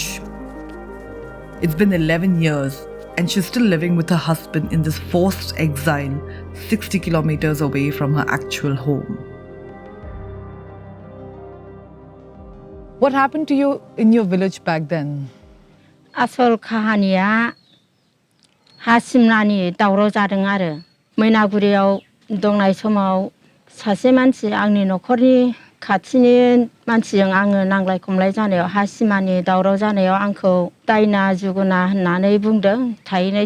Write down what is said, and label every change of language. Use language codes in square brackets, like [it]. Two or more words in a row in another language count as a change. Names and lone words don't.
[en] It's been 11 years and she's still living with her husband in this forced exile 60 kilometers away from her actual home. What happened to you in your village back then? [brx] आसल काहानिया हा सिमनानि दावराव जादों आरो मैनागुरियाव दंनाय समाव सासे मानसि आंनि न'खरनि खाथिनि मानसिजों आङो नांलाय खमलाय जानायाव हा सिमानि दावराव जानायाव आंखौ दायना जुगुना होननानै बुंदों थाहैनाय